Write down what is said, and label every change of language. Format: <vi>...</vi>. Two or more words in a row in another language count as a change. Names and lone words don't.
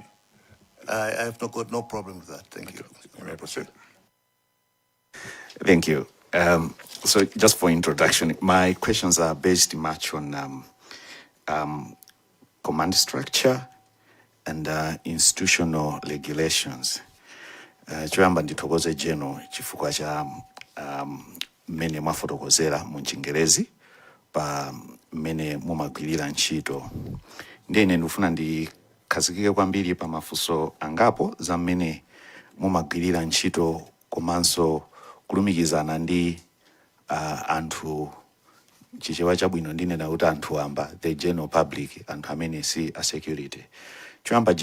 <en>I have got no problem with that. Thank you. You may proceed. Thank you. So just for introduction, my questions are based much on command structure and institutional regulations.</en> <ny>Choyamba nditokoze General chifukwa cha mmene mwafotokozera mu Chingerezi pa mmene mumagwirira ntchito. Ndine ndifuna ndikhazikike kwambiri pa mafunso angapo za mmene mumagwirira ntchito komanso kulumikizana ndi anthu Chichewa chabwino ndine na kuti anthu amba</ny> <en>the general public,</en> <ny>anthu amene si a security.</ny>